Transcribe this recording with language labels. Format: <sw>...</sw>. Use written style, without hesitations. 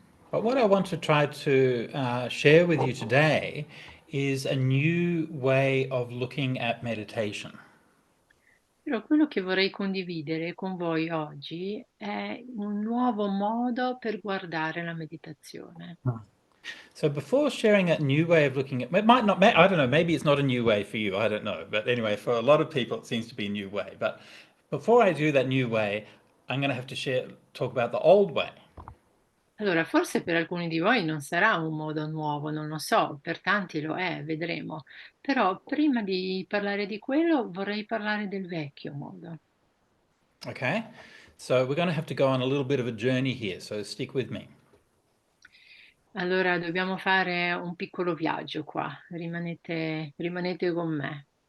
<en>But what I want to try to share with you today is a new way of looking at meditation.</en> <it>Però quello che vorrei condividere con voi oggi è un nuovo modo per guardare la meditazione.</it> <en>So before sharing that new way of looking at it, might not, I don't know, maybe it's not a new way for you, I don't know. But anyway, for a lot of people, it seems to be a new way. But before I do that new way, I'm going to have to talk about the old way.</en> <it>Allora, forse per alcuni di voi non sarà un modo nuovo, non lo so, per tanti lo è, vedremo. Però prima di parlare di quello vorrei parlare del vecchio modo.</it> <en>Okay? So we're going to have to go on a little bit of a journey here, so stick with me.</en> <it>Allora, dobbiamo fare un piccolo viaggio qua, rimanete con me.</it>